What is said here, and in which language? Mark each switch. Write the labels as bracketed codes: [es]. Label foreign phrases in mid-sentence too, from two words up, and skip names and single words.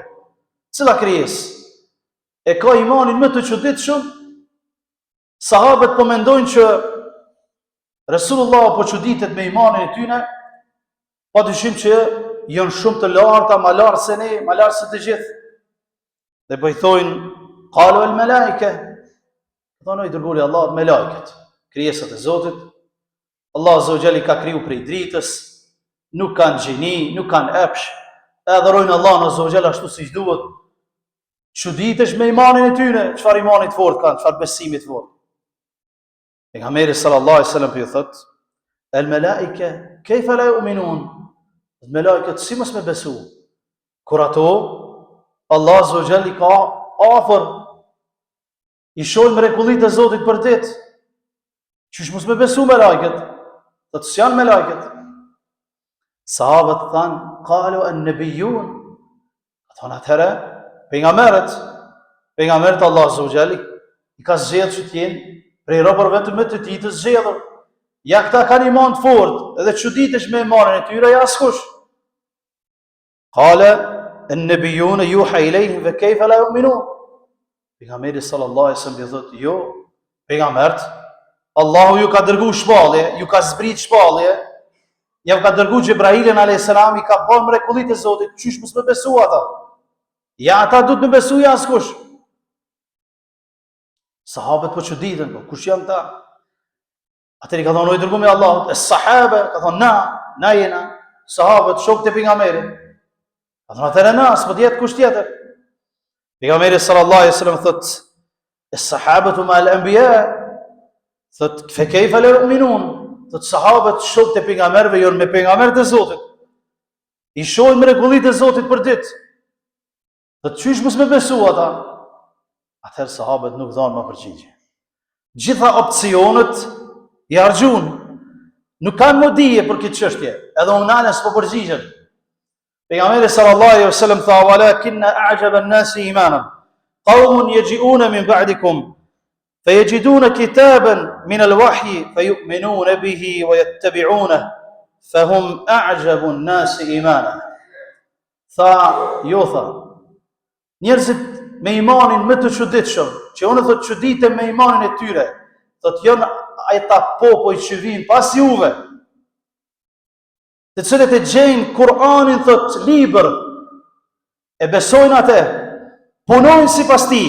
[sq] Cila krijesë e ka imanin më të çuditshëm? Sahabët po mendojnë që Resulullah po çuditet me imanin e tyre, padyshim që janë shumë të larta, më lartë se ne, më lartë se të gjithë. Dhe po i thojnë: [ar] "قالوا الملائكة." [sq] Thonë i dërguari i Allahut, me lajket, krijesat e Zotit. Allah [ar] عز وجل [sq] ka kriju prej dritës, nuk kanë gjini, nuk kanë epsh, e adhurojnë Allahun [ar] عز وجل [sq] ashtu siç duhet. Çuditesh me imanin e tyre, çfarë imani të fortë kanë, çfarë besimi të fortë. Pejgamberi [ar] صلى الله عليه وسلم [sq] i thot: [ar] "الملائكة كيف لا يؤمنون?" [sq] Me lajket si mos me besu, kur ato Allah [ar] عز وجل [sq] ka afër, i shohin mrekullitë e Zotit për ditë. Qysh mos me besu me lajket? Dhe të s'janë me lajket. Sahabët thanë: [ar] "قالوا النبيون." [sq] Thonë atëherë, pejgamberët Allah [ar] عز وجل [sq] i ka zgjedhur që të jenë prej robërve të më të tij të zgjedhur. Ja këta kanë iman të fortë, edhe çuditesh me imanin e tyre, ja askush. [ar] قال النبيون يوحى إليهم فكيف لا يؤمنون. [sq] Pejgamberi [ar] صلى الله عليه وسلم [sq] i thotë: "Jo, pejgambert, Allahu ju ka dërguar shpallje, ju ka zbrit shpallje, ja ka dërguar Xhebrailin [ar] عليه السلام, [sq] i ka bën mrekullitë e Zotit, çysh mos më besu ata? Ja ata duhet të besojë askush." Sahabët po çuditën, po kush janë ta? Atëri ka thonë i dërguar me Allahut, "Es-sahaba", ka thonë na jena sahabët, shokët e pejgamberit. Ka thonë atëre na, s'po dihet kush tjetër. [ar] Pejgamberi صلى الله عليه وسلم thot: "الصحابة مع الأنبياء." Thot: "فكيف لا يؤمنون?" [sq] Thot sahabët, shokët e pejgamberëve, janë me pejgamberët e Zotit. I shohin mrekullitë e Zotit për ditë. Thot çysh mos me besu ata? Atëherë sahabët nuk dhanë më përgjigje. Gjitha opcionet i harxhun. Nuk kanë modije për këtë çështje, edhe unane s'po përgjigjen. [ar] Pejgamberi صلى الله عليه وسلم tha: "ولكن أعجب الناس إيمانا قوم يجيئون من بعدكم فيجدون كتابا من الوحي فيؤمنون به ويتبعونه فهم أعجب الناس إيمانا." [sq] Tha, njerëzit me imanin më të çuditshëm, që unë thot çuditem me imanin e tyre, thot janë ata popoj që vinë pas juve, të cilët e gjejnë Kur'anin, thot, libër, e besojnë atë, punojnë sipas tij.